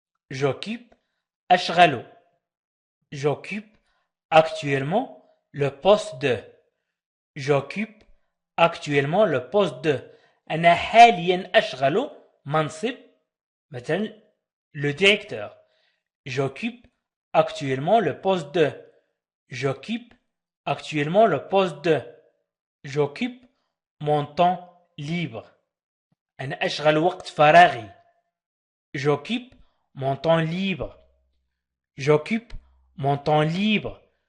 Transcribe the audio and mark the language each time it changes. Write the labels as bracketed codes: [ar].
[fr] J'occupe أشغل. J'occupe actuellement le poste de. J'occupe actuellement le poste de. [ar] أنا حاليا أشغل منصب مثلا [fr] le directeur. J'occupe actuellement le poste de. J'occupe actuellement le poste de. J'occupe mon temps libre. [ar] أنا أشغل وقت فراغي. [fr] J'occupe mon temps libre. J'occupe mon temps libre.